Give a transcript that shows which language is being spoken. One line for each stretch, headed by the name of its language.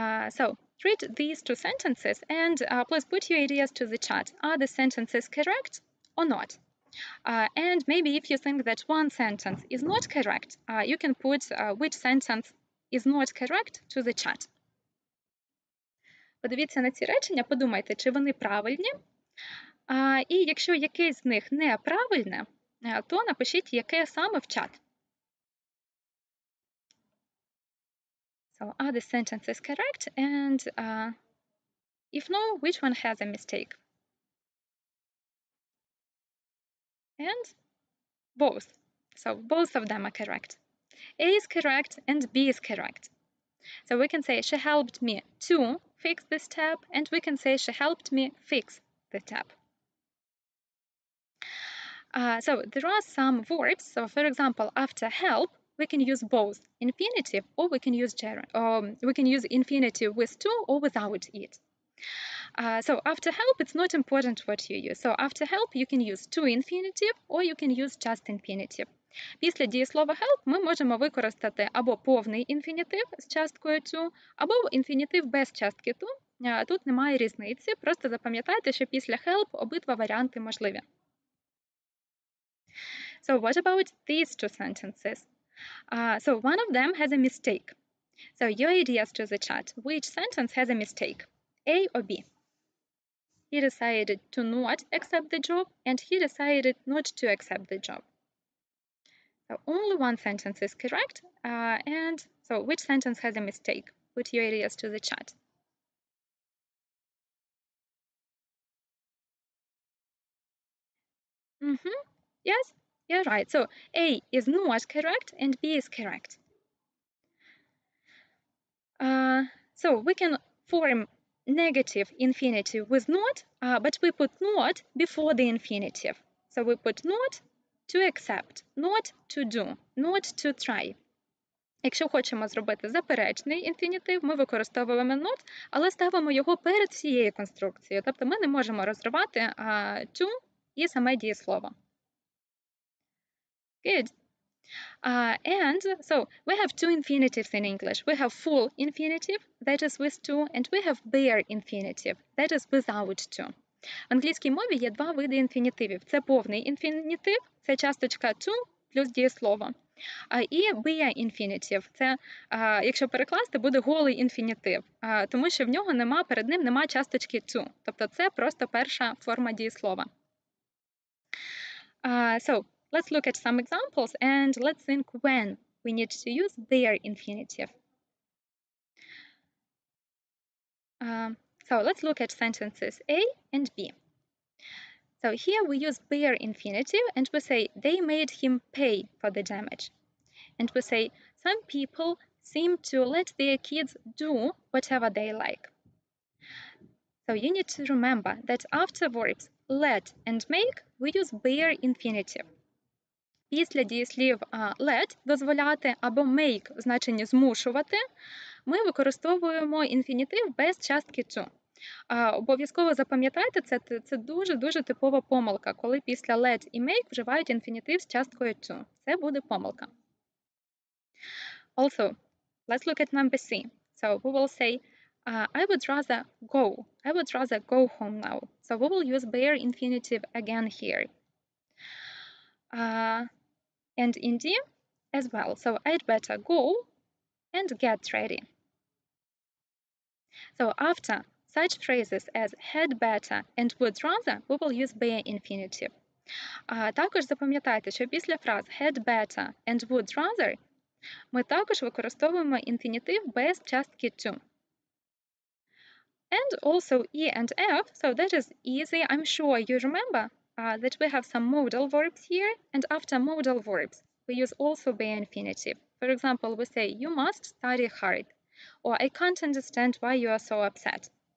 English: So read these two sentences and please put your ideas to the chat. Are the sentences correct or not? And maybe if you think that one sentence is not correct, you can put which sentence is not correct to the chat.
Ukrainian: Подивіться на ці речення, подумайте, чи вони правильні. І якщо якесь з них неправильне, то напишіть, яке саме в чат.
English: So are the sentences correct? And if no, which one has a mistake? And both. So both of them are correct. A is correct and B is correct. So we can say she helped me to fix this tab, and we can say she helped me fix the tab. So there are some verbs. So for example, after help, we can use both infinitive or we can use infinitive with to or without it. So after help, it's not important what you use. So after help, you can use to infinitive or you can use just infinitive.
Ukrainian: Після дієслова help ми можемо використати або повний інфінітив з часткою to, або інфінітив без частки to. Тут немає різниці, просто запам'ятайте, що після help обидва варіанти можливі.
English: So what about these two sentences? So one of them has a mistake. So your ideas to the chat. Which sentence has a mistake? A or B? He decided to not accept the job and he decided not to accept the job. So only one sentence is correct. And so which sentence has a mistake? Put your ideas to the chat. Yes, you're right. So A is not correct and B is correct. So we can form negative infinitive with not, but we put not before the infinitive. So we put not to accept, not to do, not to try.
Ukrainian: Якщо хочемо зробити заперечний інфінітив, ми використовуємо not, але ставимо його перед всією конструкцією. Тобто ми не можемо розривати to і саме дієслово.
English: Good. And so we have two infinitives in English. We have full infinitive, that is with to, and we have bare infinitive, that is without to.
Ukrainian: В англійській мові є два види інфінітивів. Це повний інфінітив, це часточка to плюс дієслово. І bare infinitive – це, якщо перекласти, буде голий інфінітив, тому що перед ним нема часточки to. Тобто це просто перша форма дієслова.
English: So, let's look at some examples and let's think when we need to use bare infinitive. So let's look at sentences A and B. So here we use bare infinitive and we say they made him pay for the damage. And we say some people seem to let their kids do whatever they like. So you need to remember that after verbs let and make we use bare infinitive.
Ukrainian: Після дієслів let – дозволяти або make в значенні змушувати, ми використовуємо інфінітив без частки to. Обов'язково запам'ятайте, це дуже-дуже типова помилка, коли після let і make вживають інфінітив з часткою to. Це буде помилка.
English: Also, let's look at number C. So we will say, I would rather go. I would rather go home now. So we will use bare infinitive again here. And in D as well. So I'd better go and get ready. So after such phrases as had better and would rather, we will use bare infinitive.
Ukrainian: Також запам'ятайте, що після фраз
English: had better and would rather
Ukrainian: ми також використовуємо інфінітив без частки to.
English: And also E and F, so that is easy. I'm sure you remember that we have some modal verbs here, and after modal verbs, we use also bare infinitive. For example, we say, you must study hard, or I can't understand why you are so upset.